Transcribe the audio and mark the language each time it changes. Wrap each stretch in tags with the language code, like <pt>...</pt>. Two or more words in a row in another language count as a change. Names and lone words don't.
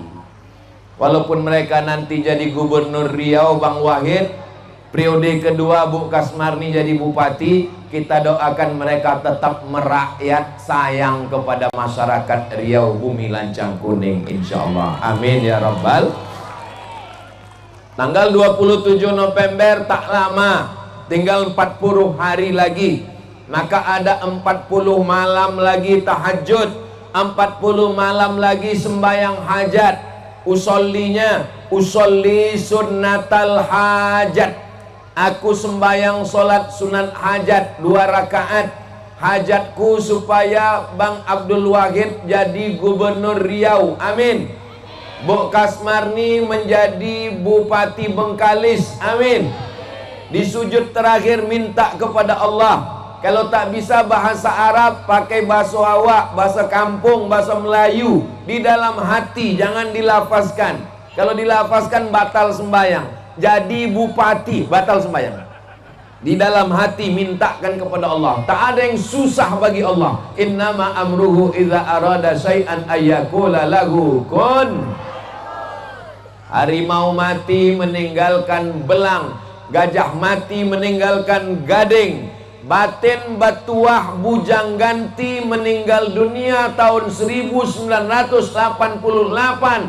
<ms>Walaupun mereka nanti jadi gubernur Riau, Bang Wahid, periode kedua Bu Kasmarni jadi bupati, kita doakan mereka tetap merakyat, sayang kepada masyarakat Riau, bumi lancang kuning, insyaallah.</ms> <ar>آمين يا ربَّ.</ar> <ms>Tanggal 27 November tak lama tinggal 40 hari lagi. Maka ada 40 malam lagi tahajud, 40 malam lagi sembahyang hajat.</ms> <ar>أصلي سنة الحاجة.</ar> <ms>Aku sembahyang solat sunat hajat 2 rakaat. Hajatku supaya Bang Abdul Wahid jadi gubernur Riau. Amin. Bu Kasmarni menjadi Bupati Bengkalis. Amin. Di sujud terakhir minta kepada Allah, kalau tak bisa bahasa Arab, pakai bahasa awak, bahasa kampung, bahasa Melayu. Di dalam hati, jangan dilafazkan. Kalau dilafazkan batal sembahyang. Jadi bupati, batal sembahyang. Di dalam hati mintakan kepada Allah. Tak ada yang susah bagi Allah.</ms> <ar>إنما أمره إذا أراد شيئا أن يقول له كن.</ar> <ms>Harimau mati meninggalkan belang, gajah mati meninggalkan gading, Batin Batuah Bujang Ganti meninggal dunia tahun 1988.</ms>